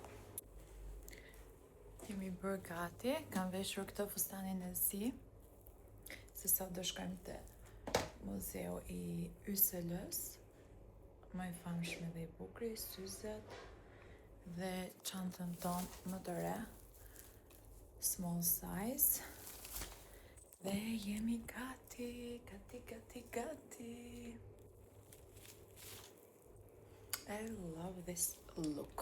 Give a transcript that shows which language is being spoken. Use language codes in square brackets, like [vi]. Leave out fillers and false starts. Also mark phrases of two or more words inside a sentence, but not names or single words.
[sq] Kemi bërë gati, kam veshur këtë fustanin e zi. Se sot do shkojmë te muzeu I YSL-s. Më I famshme dhe I bukri, syzet dhe çantën tonë më të re, [en] small size. [sq] Dhe jemi gati, gati. [en] I love this look.